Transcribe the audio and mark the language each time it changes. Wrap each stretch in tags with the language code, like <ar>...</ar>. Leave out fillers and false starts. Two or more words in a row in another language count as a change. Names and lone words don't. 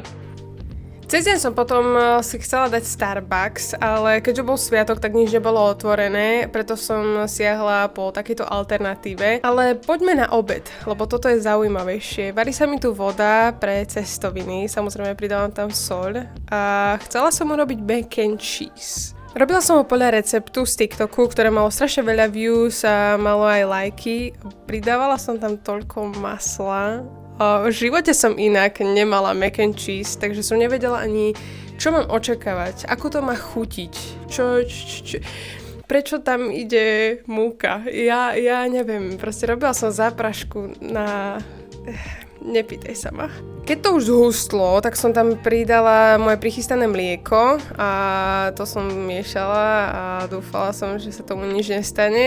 <sk>Cez deň som potom si chcela dať Starbucks, ale keďže bol sviatok, tak nič nebolo otvorené, preto som siahla po takejto alternatíve. Ale poďme na obed, lebo toto je zaujímavejšie. Varí sa mi tu voda pre cestoviny, samozrejme pridávam tam soľ a chcela som urobiť</sk> <en>mac and cheese.</en> <sk>Robila som ho podľa receptu z TikToku, ktoré malo strašne veľa views a malo aj lajky. Pridávala som tam toľko masla. V živote som inak nemala</sk> <en>mac and cheese,</en> <sk>takže som nevedela ani, čo mám očakávať, ako to má chutiť, prečo tam ide múka. Ja neviem, proste robila som záprašku na... Nepýtaj sa ma. Keď to už zhustlo, tak som tam pridala moje prichystané mlieko a to som miešala a dúfala som, že sa tomu nič nestane.</sk>